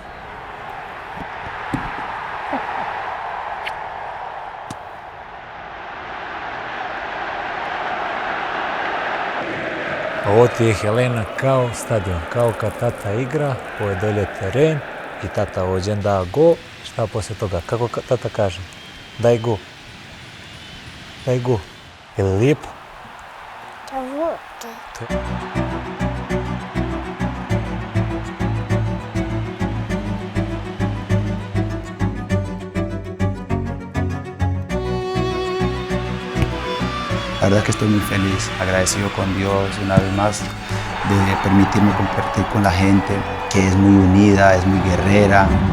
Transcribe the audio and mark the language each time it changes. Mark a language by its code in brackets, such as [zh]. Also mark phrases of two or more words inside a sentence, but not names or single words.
[sr] Ovo ti je, Helena, kao stadion, kao kad tata igra, ovo je dolje teren i tata ođen da go, šta poslije toga, kako tata kaže? Daj go. Daj go. Je li lijepo? [es] La verdad que estoy muy feliz, agradecido con Dios una vez más de permitirme compartir con la gente que es muy unida, es muy guerrera.